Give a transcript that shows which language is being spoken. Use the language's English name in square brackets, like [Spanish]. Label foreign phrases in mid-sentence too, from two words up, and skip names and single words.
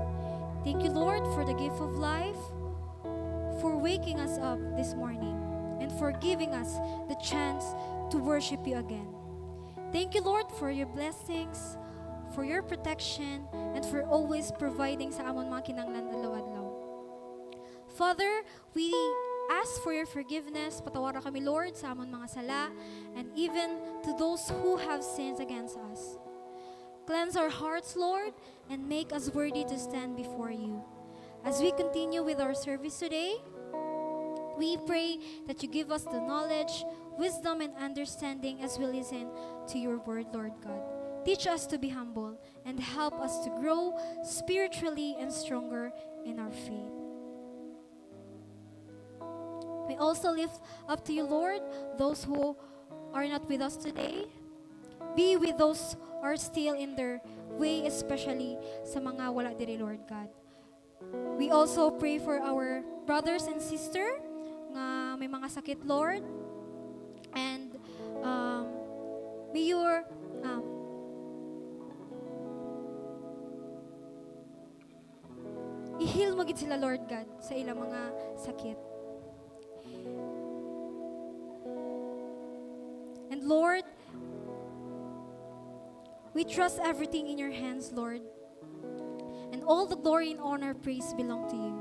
[English] Thank you, Lord, for the gift of life, for waking us up this morning, and for giving us the chance to worship you again. Thank you, Lord, for your blessings, for your protection, and for always providing [Hiligaynon] sa amon mga kinanglan adlaw-adlaw. [English] Father, we ask for your forgiveness. [Hiligaynon] Patawaran kami, Lord, sa amon mga sala, [English] and even to those who have sinned against us. Cleanse our hearts, Lord, and make us worthy to stand before you. As we continue with our service today, we pray that you give us the knowledge, wisdom, and understanding as we listen to your word, Lord God. Teach us to be humble and help us to grow spiritually and stronger in our faith. We also lift up to you, Lord, those who are not with us today. Be with those who are still in their way, [Hiligaynon] especially sa mga wala diri, [English] Lord God. We also pray for our brothers and sister [Hiligaynon] nga may mga sakit, [English] Lord. And may your [Hiligaynon] i-heal mo gid sila, Lord God, sa ilang mga sakit. [English] And Lord, we trust everything in your hands, Lord. And all the glory and honor, praise belong to you.